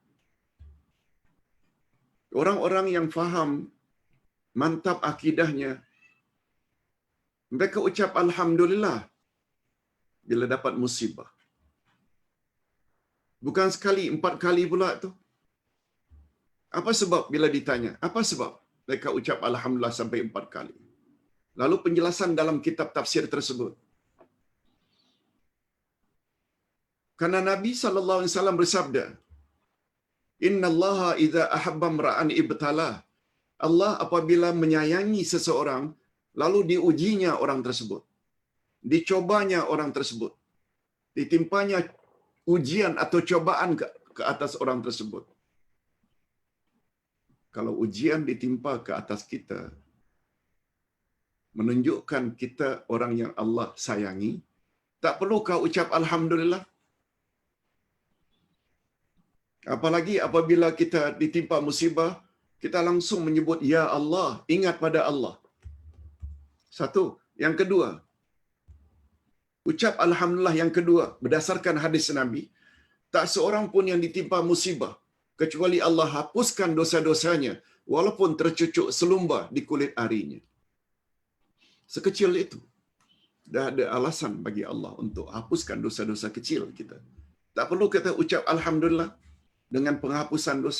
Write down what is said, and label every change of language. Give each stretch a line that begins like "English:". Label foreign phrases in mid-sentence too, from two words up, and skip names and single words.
Malay: Orang-orang yang faham, mantap akidahnya, mereka ucap Alhamdulillah bila dapat musibah. Bukan sekali, 4 kali pula tu. Apa sebab bila ditanya? Apa sebab mereka ucap Alhamdulillah sampai 4 kali? Lalu penjelasan dalam kitab tafsir tersebut. Karena Nabi SAW bersabda,
Arabic: إن الله إذا أحب امرأ ابتلاه.
Malay: Allah apabila menyayangi seseorang, lalu diujinya orang tersebut. Dicobanya orang tersebut. Ditimpanya ujian atau cobaan ke atas orang tersebut. Kalau ujian ditimpa ke atas kita, menunjukkan kita orang yang Allah sayangi, tak perlu kau ucap Alhamdulillah. Apalagi apabila kita ditimpa musibah, kita langsung menyebut Ya Allah, ingat pada Allah. Satu. Yang kedua, ucap Alhamdulillah yang kedua, berdasarkan hadis Nabi, tak seorang pun yang ditimpa musibah, kecuali Allah hapuskan dosa-dosanya, walaupun tercucuk selumba di kulit arinya. Sekecil itu, dah ada alasan bagi Allah untuk hapuskan dosa-dosa kecil kita. Tak perlu kita ucap Alhamdulillah dengan penghapusan dosa.